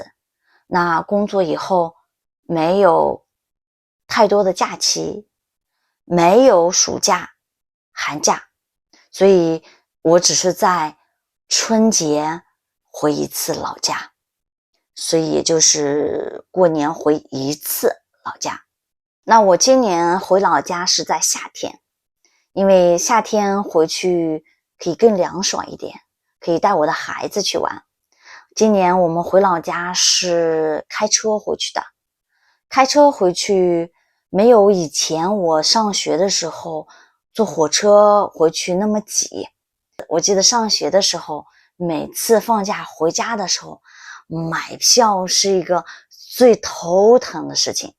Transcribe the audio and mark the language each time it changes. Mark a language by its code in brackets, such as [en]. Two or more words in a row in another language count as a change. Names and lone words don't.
[zh] 那工作以後沒有太多的假期，沒有暑假、寒假，所以我只是在春節回一次老家，所以也就是過年回一次老家。那我今年回老家是在夏天，因為夏天回去可以更涼爽一點，可以帶我的孩子去玩。今年我們回老家是開車回去的，開車回去沒有以前我上學的時候坐火車回去那麼擠。我記得上學的時候，每次放假回家的時候，買票是一個最頭疼的事情。